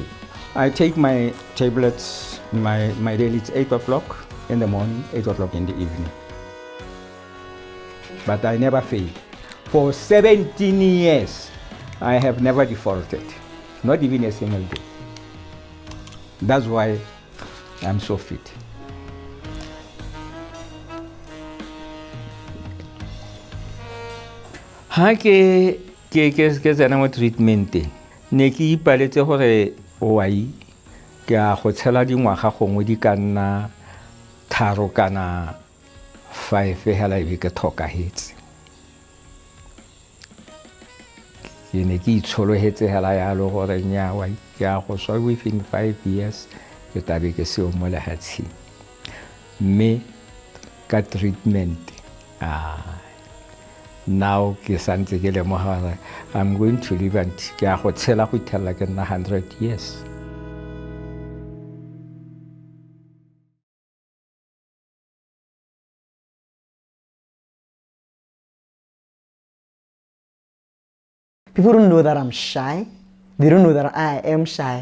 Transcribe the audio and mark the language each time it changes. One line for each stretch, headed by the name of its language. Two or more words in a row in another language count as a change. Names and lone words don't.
English: I take my tablets, my daily, it's 8 o'clock in the morning, 8 o'clock in the evening. But I never fail. For 17 years, I have never defaulted, not even a single day. That's why I'm so fit.
Tswana: Ha ke tsena mo treatment ne ke ipaletse gore wai ke a go tshela dingwaga gongwe di ka nna 3 kana 5 hela e ke thokahetse ke ne ke itsholohetse hela yalo gore nya wai ke a go swa
English: within 5 years
Tswana: ke tabe ke se o mo lehatsheng mme ka treatment
English: now I'm going to live and
Tswana: ke a go tshela go itella ke nna 100 years.
English: People don't know that I'm shy. They don't know that I am shy.